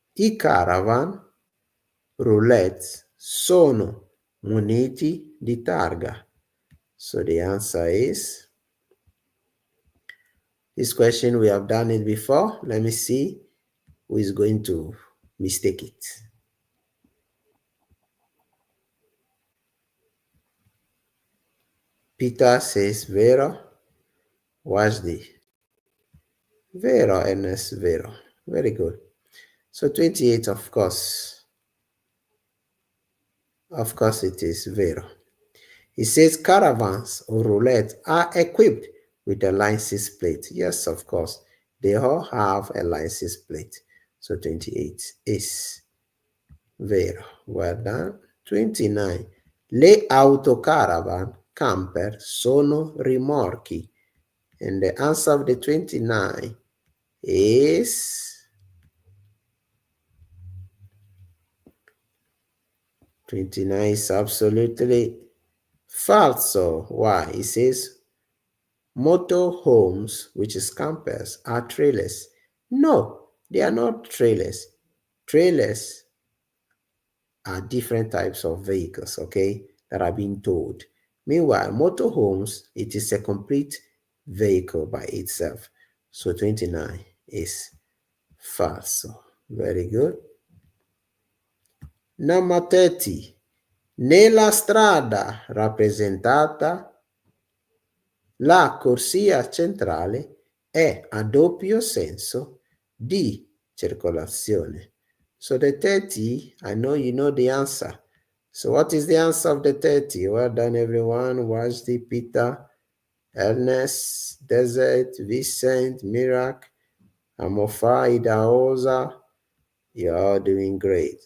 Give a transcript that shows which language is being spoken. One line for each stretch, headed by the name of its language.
Italian: I caravan roulette sono muniti di targa.
English: So the answer is, this question we have done it before. Let me see who is going to mistake it. Peter says vero. Watch the vero, Ernest vero. Very good. So 28, of course it is vero. It says caravans or roulette are equipped with a license plate. Yes, of course, they all have a license plate. So 28 is vero. Well done. 29.
Italian: Le autocaravan camper sono rimorchi.
English: And the answer of the 29 is 29 is absolutely falso. Why? It says motorhomes, which is campers, are trailers. No, they are not trailers. Trailers are different types of vehicles, okay, that are being towed. Meanwhile, motorhomes, it is a complete vehicle by itself. So 29 is falso. Very good. Number 30.
Italian: Nella strada rappresentata, la corsia centrale è a doppio senso di circolazione.
English: So the 30, I know you know the answer. So what is the answer of the 30? Well done, everyone. Watch the Peter, Ernest, Desert, Vincent, Mirac, Amofa, Idaosa. You're all doing great.